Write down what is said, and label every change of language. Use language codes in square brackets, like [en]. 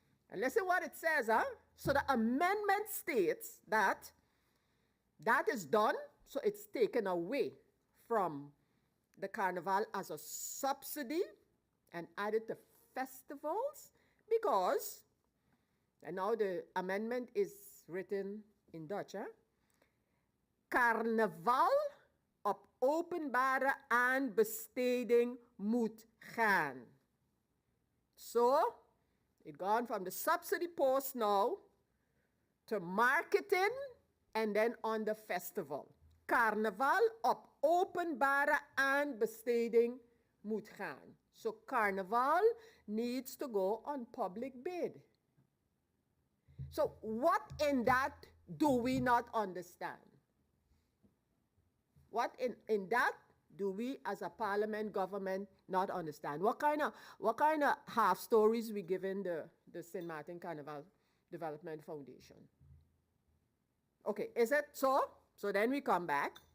[en] And listen what it says, huh? So the amendment states that that is done, so it's taken away from the Carnival as a subsidy and added to festivals because, and now the amendment is written in Dutch, huh? [nl] Carnaval op openbare aanbesteding moet gaan. [en] So, it gone from the subsidy post now to marketing and then on the festival. [nl] Carnaval op openbare aanbesteding moet gaan. [en] So Carnival needs to go on public bid. So what in that do we not understand? What in that do we as a parliament government not understand? What kind of half stories we giving the Sint Maarten Carnival Development Foundation? Okay, is it so? So then we come back.